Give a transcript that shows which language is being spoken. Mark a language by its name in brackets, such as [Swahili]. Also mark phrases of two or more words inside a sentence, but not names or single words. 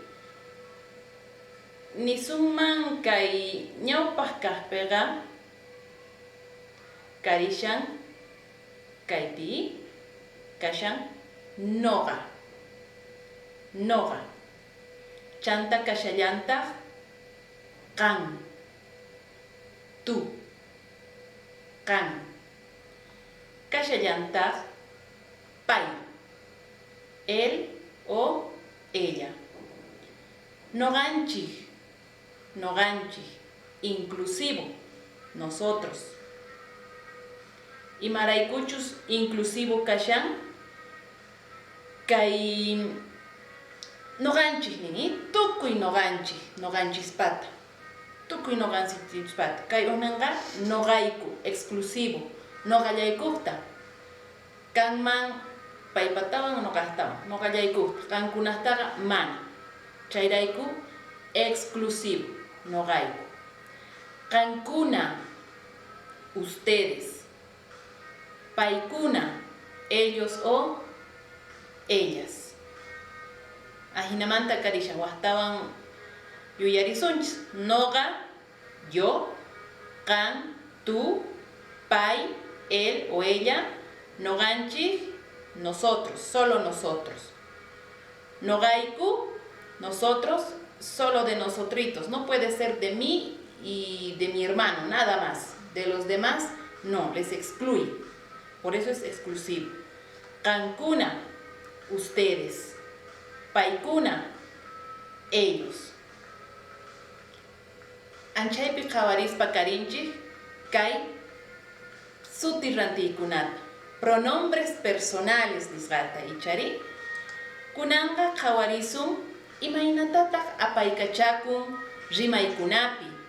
[Quechua] nisunman kay ñawpaq kaqpiqa karishan kaypi kashan noqa chanta kashallantaq qan tu qan kashallantaq pay [Spanish] él o ella [Quechua] noqanchik [Spanish] inclusivo nosotros [Quechua] imaraykuchus inclusivo kashan kay noqanchik nini tukuy noqanchispata. Tukuy noqanchispata. Kay unanqa noqayku, exclusivo. Noqallaykukta. Kanman paypatawan noqaqtawan. Noqallaykukta. Kankunaqtaqa mana. Chayrayku exclusivo. Noqayku. Kankuna, ustedes. Paykuna, [Spanish] ellos o ellas. [Quechua] Ahinamanta karisha waqtawan yuyarisunchis. Noqa, yo, kan, [Spanish] tú, pay, él o ella, noqanchik, nosotros, solo nosotros. Noqayku, nosotros, solo de nosotritos. No puede ser de mí y de mi hermano, nada más. De los demás, no, les excluye. Por eso es exclusivo. Kankuna, ustedes. [Quechua] Paykuna, ellos. Anchaypi qhawarispa karinchik kay sutirrantiykunata. [Spanish] Pronombres personales [Quechua] nisqata ichari. Kunanqa qhawarisun imaynatataq apaykachakun rimaykunapi.